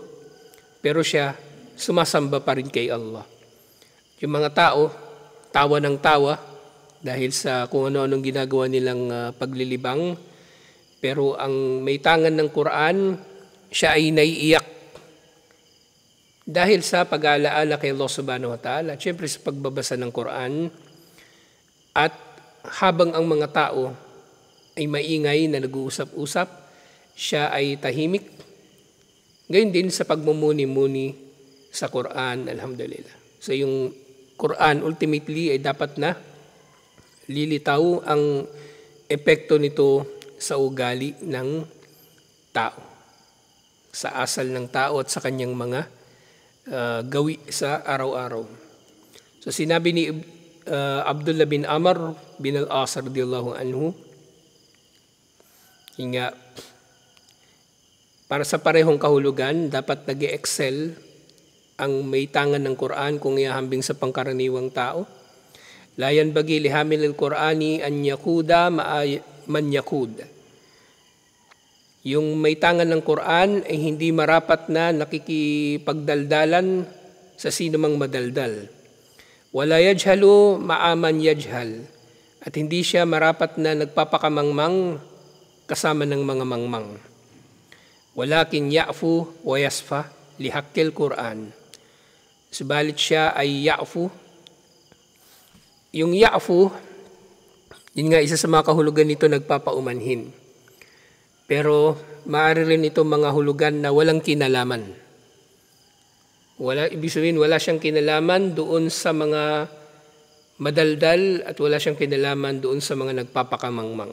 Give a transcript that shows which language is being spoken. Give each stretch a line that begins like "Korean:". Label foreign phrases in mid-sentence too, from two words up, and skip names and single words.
Filipino: Pero siya, sumasamba pa rin kay Allah. Yung mga tao, tawa ng tawa dahil sa kung ano-anong ginagawa nilang paglilibang. Pero ang may tangan ng Quran, siya ay naiiyak. Dahil sa pag-aalaala kay Allah
Arabic: سبحانه وتعالى,
Filipino: at syempre sa pagbabasa ng Quran, at habang ang mga tao ay maingay na nag-uusap-usap, siya ay tahimik. Ngayon din sa pagmumuni-muni sa Quran, alhamdulillah. So yung Quran ultimately ay dapat na lilitaw ang epekto nito sa ugali ng tao, sa asal ng tao at sa kanyang mga gawi sa araw-araw. So sinabi ni Abdullah bin Amr bin al-As
Arabic: رضي الله عنه,
Filipino: nga para sa parehong kahulugan, dapat nag-excel ang may tangan ng Quran kung ihahambing sa pangkaraniwang tao.
Arabic: لا ينبغي لحامل القرآن أن يكود من يكود.
Filipino: Yung may tangan ng Quran ay hindi marapat na nakikipagdaldalan sa sino mang madaldal.
Arabic: ولا يجهل مع من يجهل.
Filipino: At hindi siya marapat na nagpapakamangmang kasama ng mga mangmang.
Arabic: ولكن يعفو ويصفح لحق القرآن.
Filipino: Subalit siya ay ya'fu. Yung ya'fu, yun nga isa sa mga kahulugan nito, nagpapaumanhin. Pero maaari rin ito mga hulugan na walang kinalaman. Ibig sabihin, wala siyang kinalaman doon sa mga madaldal at wala siyang kinalaman doon sa mga nagpapakamangmang.